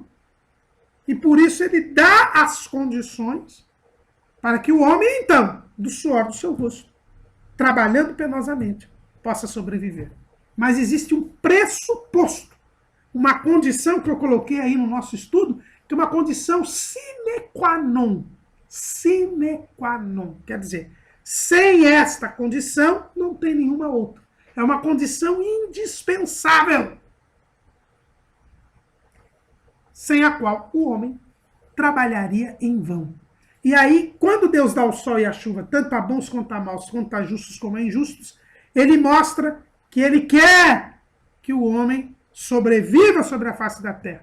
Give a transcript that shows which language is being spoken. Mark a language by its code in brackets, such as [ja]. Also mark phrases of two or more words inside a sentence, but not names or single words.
[pt] E por isso ele dá as condições para que o homem, então, do suor do seu rosto, trabalhando penosamente, possa sobreviver. Mas existe um pressuposto, uma condição que eu coloquei aí no nosso estudo, que é uma condição [la] sine qua non. Sine qua non. [pt] Quer dizer, sem esta condição, não tem nenhuma outra. É uma condição indispensável, sem a qual o homem trabalharia em vão. E aí, quando Deus dá o sol e a chuva, tanto a bons quanto a maus, quanto a justos como a injustos, ele mostra que ele quer que o homem sobreviva sobre a face da terra.